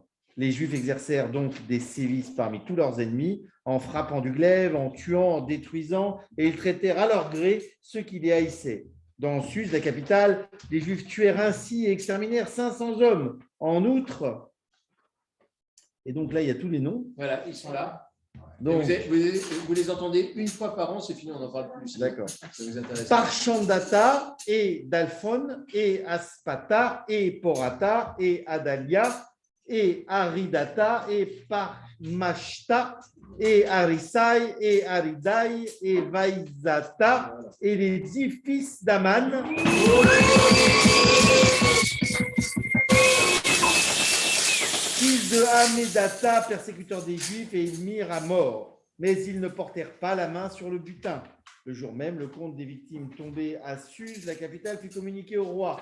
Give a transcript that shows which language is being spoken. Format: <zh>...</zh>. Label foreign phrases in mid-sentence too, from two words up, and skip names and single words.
<fr>Les Juifs exercèrent donc des sévices parmi tous leurs ennemis, en frappant du glaive, en tuant, en détruisant, et ils traitèrent à leur gré ceux qui les haïssaient. Dans Suse, la capitale, les Juifs tuèrent ainsi et exterminèrent 500 hommes. En outre, et donc là, il y a tous les noms. Voilà, ils sont là. Donc, vous les entendez une fois par an, c'est fini, on n'en parle plus. D'accord. Ça vous intéresse. Parchandata et Dalphon et Aspata et Porata et Adalia et Aridata et Parmashta et Arisai et Aridai et Vaizata et les 10 fils d'Aman. Fils de Hamedata, persécuteur des Juifs, et ils mirent à mort. Mais ils ne portèrent pas la main sur le butin. Le jour même, le compte des victimes tombées à Suse, la capitale, fut communiqué au roi.</fr>